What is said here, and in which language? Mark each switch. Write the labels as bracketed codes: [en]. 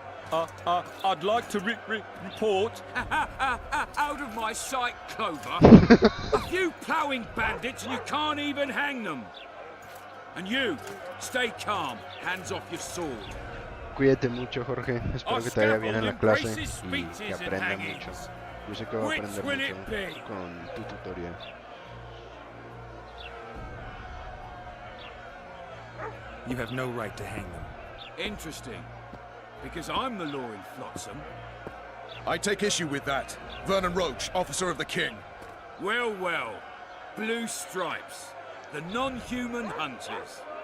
[en] I'd like to report. Out of my sight, Clover. A few ploughing bandits and you can't even hang them. And you, stay calm, hands off your sword. [es] Cuídate mucho, Jorge. Espero que te vaya bien en la clase y que aprenda mucho. Yo sé que va a aprender mucho con tu tutorial. [en] You have no right to hang them. Interesting. Because I'm the law in Flotsam. I take issue with that. Vernon Roach, officer of the king. Well, well. Blue stripes. The non-human hunters.